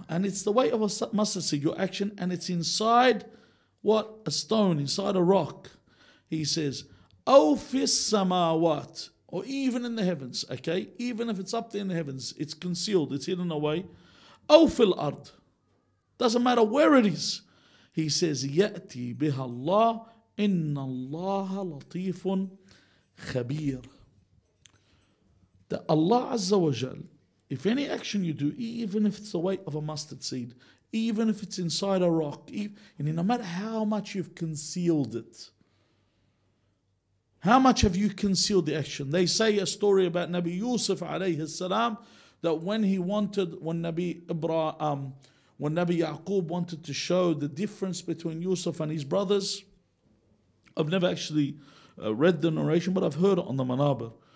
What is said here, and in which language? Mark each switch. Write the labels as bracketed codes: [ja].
[en] And it's the weight of a mustard seed, your action, and it's inside what? A stone, inside a rock. He says, [ar] aw fis samawat, [en] or even in the heavens, okay? Even if it's up there in the heavens, it's concealed, it's hidden away. [ar] Aw fil ard, [en] Doesn't matter where it is. He says, [ar] يَأْتِي بِهَا اللَّهِ إِنَّ اللَّهَ لَطِيفٌ خَبِيرٌ. [en] That Allah Azza wa Jal, if any action you do, even if it's the weight of a mustard seed, even if it's inside a rock, and no matter how much you've concealed it, how much have you concealed the action? They say a story about Nabi Yusuf alayhi salam, that when Nabi Yaqub wanted to show the difference between Yusuf and his brothers, I've never actually read the narration, but I've heard it on the Manabir.